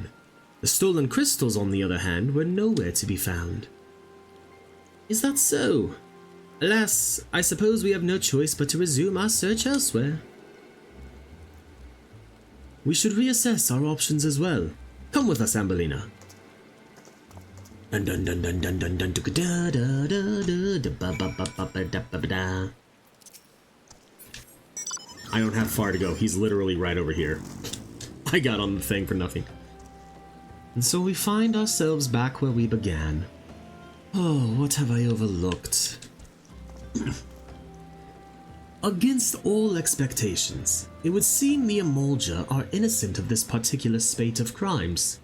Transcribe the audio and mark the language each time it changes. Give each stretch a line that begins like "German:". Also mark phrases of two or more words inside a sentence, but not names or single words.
English: The stolen crystals, on the other hand, were nowhere to be found. Is that so? Alas, I suppose we have no choice but to resume our search elsewhere. We should reassess our options as well. Come with us, Ambellina. Dun dun dun dun dun dun dun da da da da ba ba ba ba da ba da. I don't have far to go. He's literally right over here. I got on the thing for nothing. And so we find ourselves back where we began. Oh, what have I overlooked? Against all expectations, it would seem the Amalja are innocent of this particular spate of crimes.